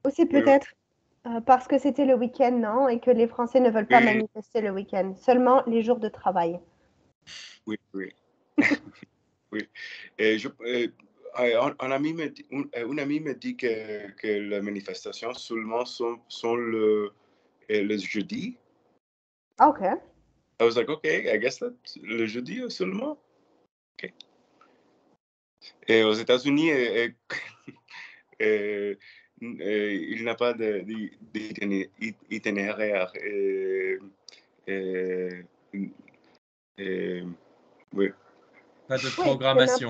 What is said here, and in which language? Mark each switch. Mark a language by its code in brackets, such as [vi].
[fr] Aussi peut-être parce que c'était le week-end, non? Et que les Français ne veulent pas manifester le week-end. Seulement les jours de travail. Oui. Oui. Et un ami me dit que les manifestations seulement sont le jeudi. Ok. [en] I was like, okay, I guess that [fr] le jeudi seulement. [en] Okay. [fr] Et aux États-Unis, il n'a pas d'itinéraire. Oui. Pas de Oui, c'est programmation.